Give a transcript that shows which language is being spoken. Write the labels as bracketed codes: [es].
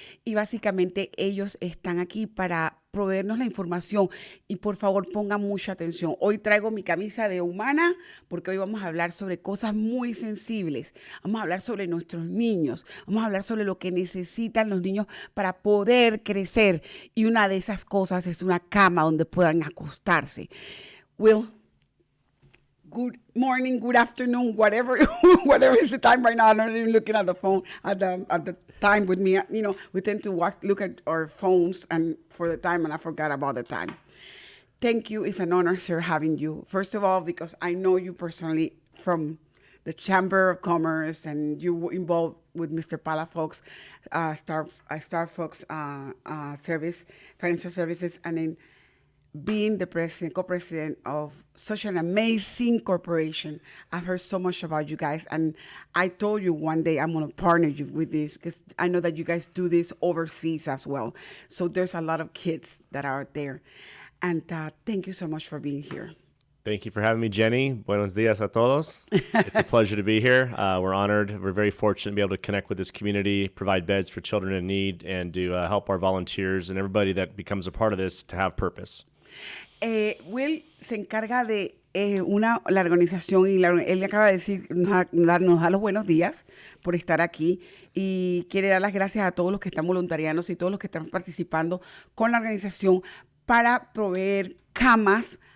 [es] Y básicamente ellos están aquí para proveernos la información, y por favor pongan mucha atención. Hoy traigo mi camisa de humana porque hoy vamos a hablar sobre cosas muy sensibles. Vamos a hablar sobre nuestros niños, vamos a hablar sobre lo que necesitan los niños para poder crecer, y una de esas cosas es una cama donde puedan acostarse. [en] Will, good morning, good afternoon, whatever is the time right now. I'm not even looking at the phone at the time with me. You know, we tend to look at our phones and for the time, and I forgot about the time. Thank you. It's an honor, sir, having you. First of all, because I know you personally from the Chamber of Commerce, and you were involved with Mr. Palafox, Star Fox Service, Financial Services, and then being the co-president of such an amazing corporation. I've heard so much about you guys, and I told you one day I'm going to partner you with this, because I know that you guys do this overseas as well. So there's a lot of kids that are there. And thank you so much for being here. Thank you for having me, Jenny. [es] Buenos dias a todos. [en] It's a pleasure to be here. We're honored. We're very fortunate to be able to connect with this community, provide beds for children in need, and to help our volunteers and everybody that becomes a part of this to have purpose. [es] Will se encarga de la organización, y él acaba de decir, nos da los buenos días por estar aquí, y quiere dar las gracias a todos los que están voluntariándose y todos los que están participando con la organización para proveer camas